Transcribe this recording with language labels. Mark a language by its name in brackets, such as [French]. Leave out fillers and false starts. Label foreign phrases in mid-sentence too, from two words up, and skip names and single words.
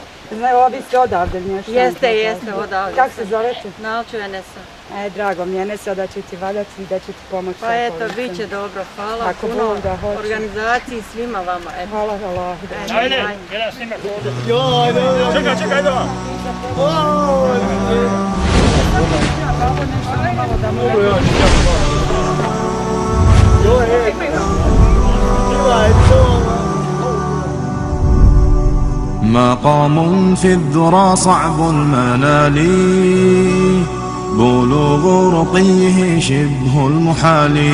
[Bosnian] Ovi ste odavde nešto. Jeste, odavde. Kako se zovete? Nalču Enesa. Drago mi je, Enesa, da će ti valjati i da će ti pomoći. Pa eto, bit će dobro, hvala puno organizaciji, svima vama. Hvala, hvala. Ajde, jedan snimak ovdje. Čekaj, ajde vam. [Arabic] مقام في الذرى صعب المنال بلوغ رقيه شبه المحال